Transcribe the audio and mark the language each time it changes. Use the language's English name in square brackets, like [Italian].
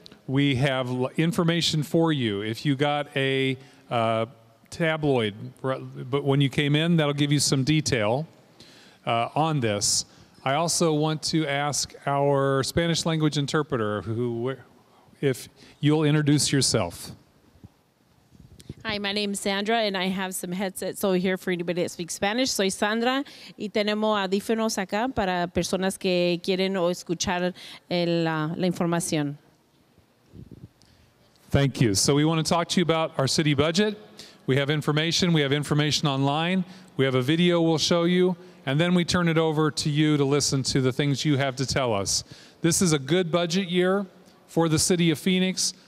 [English] We have information for you. If you got a tabloid, but when you came in, that'll give you some detail on this. I also want to ask our Spanish language interpreter, if you'll introduce yourself. Hi, my name is Sandra, and I have some headsets over here for anybody that speaks Spanish. [Spanish] Soy Sandra, y tenemos audífonos acá para personas que quieren o escuchar la información. [English] Thank you. So we want to talk to you about our city budget. We have information. We have information online. We have a video we'll show you, and then we turn it over to you to listen to the things you have to tell us. This is a good budget year for the city of Phoenix.